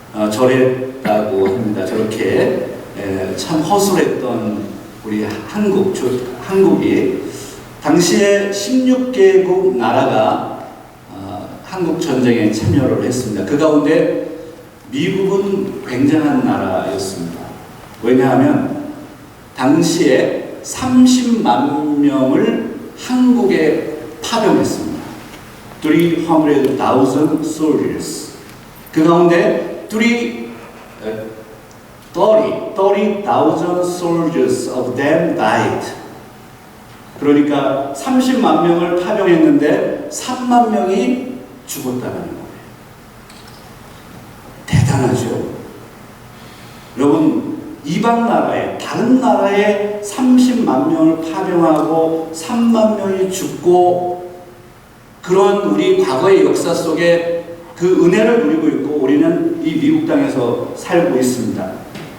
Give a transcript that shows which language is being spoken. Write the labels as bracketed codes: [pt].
[ko] 저랬다고 합니다. 저렇게 참 허술했던 우리 한국이 당시에 16개국 나라가 한국 전쟁에 참여를 했습니다. 그 가운데 미국은 굉장한 나라였습니다. 왜냐하면 당시에 30만 명을 한국에 파병했습니다. [en] 300,000 soldiers. [ko] 그 가운데 [en] 30,000 soldiers of them died. [ko] 그러니까 30만 명을 파병했는데 3만 명이 죽었다는 거예요. 대단하죠? 여러분, 이방 나라에, 다른 나라에 30만 명을 파병하고 3만 명이 죽고, 그런 우리 과거의 역사 속에 그 은혜를 누리고 있고, 우리는 이 미국 땅에서 살고 있습니다.